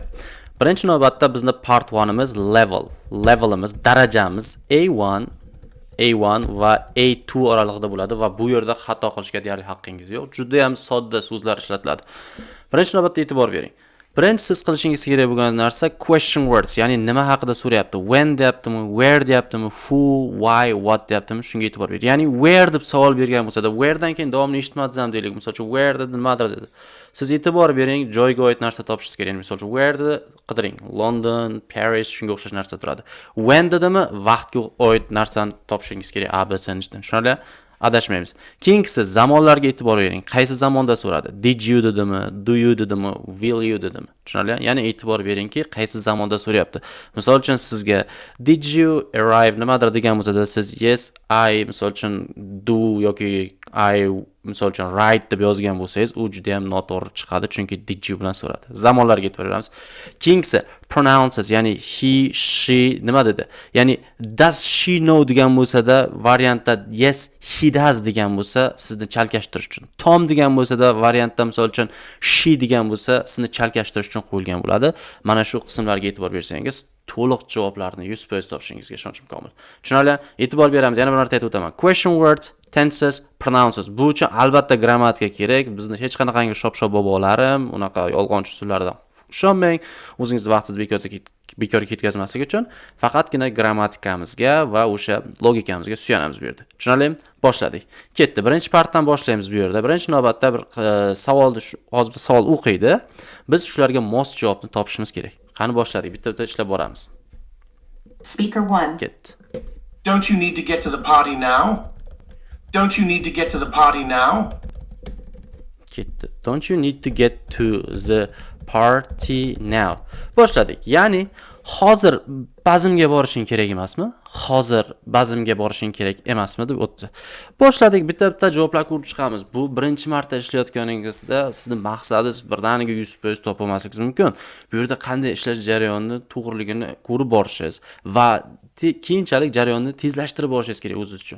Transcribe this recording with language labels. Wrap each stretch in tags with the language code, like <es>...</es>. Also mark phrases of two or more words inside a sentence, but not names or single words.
<uz>Birinchi navbatda bizning part 1imiz levelimiz, darajamiz A1 va A2 oralig'ida bo'ladi va bu yerda xato qilishga deyarli haqqingiz yo'q. Juda ham sodda so'zlar ishlatiladi. Birinchi navbatda e'tibor bering. Birinchi siz qilishingiz kerak bo'lgan narsa</uz> <en>question words,</en> <uz>ya'ni nima haqida so'rayapti? When deyaptimi, where deyaptimi,</uz> <en>who, why, what</en> <uz>deyaptimi? Shunga e'tibor bering. Ya'ni where deb savol bergan bo'lsa-da, wheredan keyin davomli eshitmadingizmi deylik. Misol uchun where dedi, nimadir dedi. Siz e'tibor bering, joyga oid narsa topishingiz kerak. Misol uchun where dedi, qidiring. London, Paris shunga o'xshash narsa turadi. When dedimi, vaqtga oid narsani topishingiz kerak. A, B, C tushunarli? Adashmaymiz. Keyingisi zamonlarga e'tibor bering. Qaysi zamonda so'radi?</uz> <en>Did you</en> <uz>dedimi?</uz> <en>Do you</en> <uz>dedimi?</uz> <en>Will you</en> <uz>dedimi? Tushunarli? Ya'ni e'tibor beringki, qaysi zamonda so'rayapti. Misol uchun sizga</uz> <en>did you arrive</en> <uz>nimadir degan bo'lsa-da, siz</uz> <en>yes, I</en> <uz>misol uchun do yoki I misol uchun write deb yozgan bo'lsangiz, u juda ham noto'g'ri chiqadi, chunki</uz> <en>did you</en> <uz>bilan so'radi. Zamonlarga e'tibor beramiz. Keyingisi pronounces, ya'ni</uz> <en>he, she</en> <uz>nima dedi? Ya'ni</uz> <en>does she know</en> <uz>degan bo'lsa-da, variantda</uz> <en>yes, he does</en> <uz>degan bo'lsa, sizni chalkashtirish uchun. Tom degan bo'lsa-da, variantda misol uchun she degan bo'lsa, sizni chalkashtirish uchun qo'yilgan bo'ladi. Mana shu qismlarga e'tibor bersangiz, to'liq javoblarni 100% topishingizga ishonchim komil. Tushunarli? E'tibor beramiz. Yana bir marta aytib o'taman.</uz> <en>Question words, tenses, pronounces.</en> <uz>Bu uchun albatta grammatika kerak. Bizni hech qanaqangi shop-shop bobolarim, unaqa yolg'onchi usullardan ishonmang. O'zingizni vaqtingizni bekorga ketkazmaslik uchun faqatgina grammatikamizga va o'sha logikamizga suyanamiz bu yerda. Tushunarlimi? Boshladik. Ketdi. Birinchi partdan boshlaymiz bu yerda. Birinchi navbatda bir savolni hozir savol o'qiydi. Biz shularga mos javobni topishimiz kerak. Qani boshladik. Bitta-bitta ishlab boramiz.</uz> <en>Speaker 1.</en> <uz>Ketdi.</uz> <en>Don't you need to get to the party now? Don't you need to get to the party now?</en> <uz>Ketdi.</uz> <en>Don't you need to get to the party now?</en> <uz>Boshladik. Ya'ni hozir bazmga borishing kerak emasmi? Hozir bazmga borishing kerak emasmi deb o'tdi. Boshladik, bitta-bitta javoblar ko'rib chiqamiz. Bu birinchi marta ishlayotganingizda sizning maqsadingiz birdaniga 100% topolmasligingiz mumkin. Bu yerda qanday ishlash jarayonini to'g'riligini ko'rib borishingiz va keyinchalik jarayonni tezlashtirib borishingiz kerak o'zingiz uchun.</uz>